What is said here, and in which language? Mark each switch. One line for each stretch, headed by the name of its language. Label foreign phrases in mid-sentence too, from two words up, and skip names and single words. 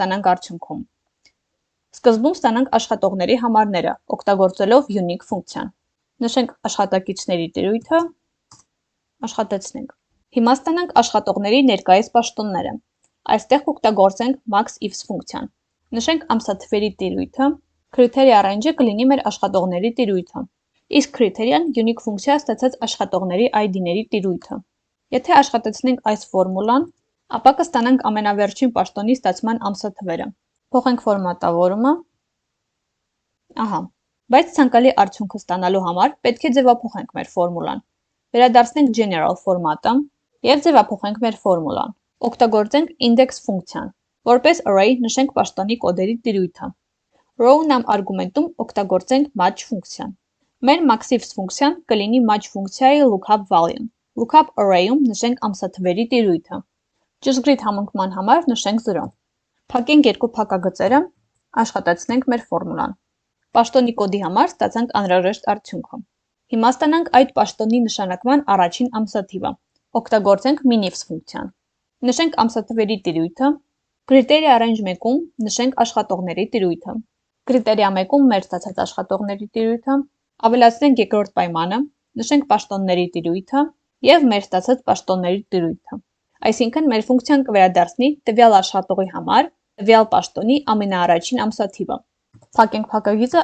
Armenian: ստանանք արդյունքում։ Սկզբում ստանանք աշխատողների համարները, օգտագործելով unique ֆունկցիան։ Նշենք աշխատակիցների տիրույթը, աշխատեցնենք։ Հիմա ստանանք աշխատողների ներկայիս պաշտոնները։ Այստեղ կօգտագործենք MAXIFS ֆունկցիան։ Նշենք ամսաթվերի տիրույթը,
English: criteria range-
Armenian: ը կլինի մեր աշխատողների տիրույթը, իսկ criteria-ն unique ֆունկցիա ստացած աշխատողների ID-ների տիրույթը։ Եթե աշխատեցնենք այս ֆորմուլան, ապա կստանանք ամենավերջին պաշտոնի ստացման ամսաթվերը։ Փոխենք ֆորմատավորումը։ Ահա, բայց ցանկալի արդյունքը ստանալու համար պետք է ձևափոխենք մեր ֆորմուլան։ Վերադարձնենք general ֆորմատը եւ ձևափոխենք մեր ֆորմուլան։ Օգտագործենք index ֆունկցիան։ Որպես array նշենք պաշտոնի կոդերի տիրույթը։ Row-նամ արգումենտում օգտագործենք match ֆունկցիան։ Մեր MAXIFS ֆունկցիան կլինի match ֆունկցիայի
English: lookup value։
Armenian: Lookup array-ում նշենք ամսաթվերի տիրույթը։ Ճշգրիտ համընկման համար նշենք 0։ Փակենք երկու փակագծերը, աշխատեցնենք մեր ֆորմուլան։ Պաշտոնի կոդի համար ստացանք անհրաժեշտ արդյունքը։ Հիմա ստանանք այդ պաշտոնի նշանակման առաջին ամսաթիվը։ Օգտագործենք MINIFS ֆունկցիան։ Նշենք ամսաթվերի տիրույթը,
English: criteria range 1-
Armenian: ում նշենք աշխատողների տիրույթը։ Criteria 1-ում մեր ստացած աշխատողների տիրույթը, ավելացնենք երկրորդ պայմանը, նշենք պաշտոնների տիրույթը եւ մեր ստացած պաշտոնների տիրույթը։ Այսինքն մեր ֆունկցիան կվերադառնի տվյալ աշխատողի համար տվյալ պաշտոնի ամենաառաջին ամսաթիվը։ Փակենք փակագիծը,